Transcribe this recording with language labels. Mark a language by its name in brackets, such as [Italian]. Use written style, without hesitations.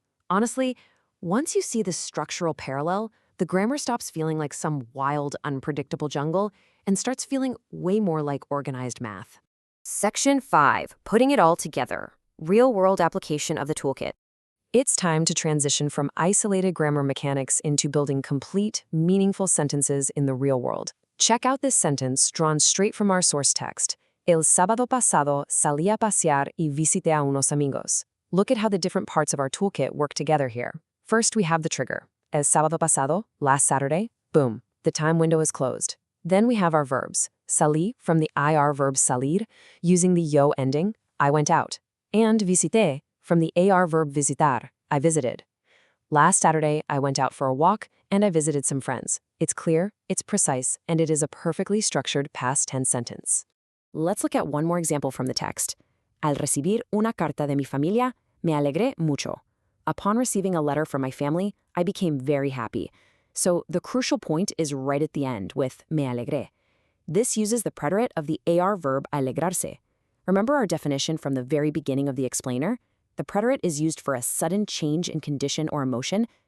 [English] Honestly, once you see this structural parallel, the grammar stops feeling like some wild, unpredictable jungle and starts feeling way more like organized math. Section 5, putting it all together. Real-world application of the toolkit. It's time to transition from isolated grammar mechanics into building complete, meaningful sentences in the real world. Check out this sentence drawn straight from our source text. [Spanish] El sábado pasado salí a pasear y visité a unos amigos. [English] Look at how the different parts of our toolkit work together here. First, we have the trigger. [Spanish] El sábado pasado, [English] last Saturday, boom, the time window is closed. Then we have our verbs. Salí, from the IR verb salir, using the yo ending, I went out. And visité, from the AR verb visitar, I visited. Last Saturday, I went out for a walk and I visited some friends. It's clear, it's precise, and it is a perfectly structured past tense sentence. Let's look at one more example from the text. [Spanish] Al recibir una carta de mi familia, me alegré mucho. [English] Upon receiving a letter from my family, I became very happy. So the crucial point is right at the end with me alegré. This uses the preterite of the AR verb alegrarse. Remember our definition from the very beginning of the explainer? The preterite is used for a sudden change in condition or emotion.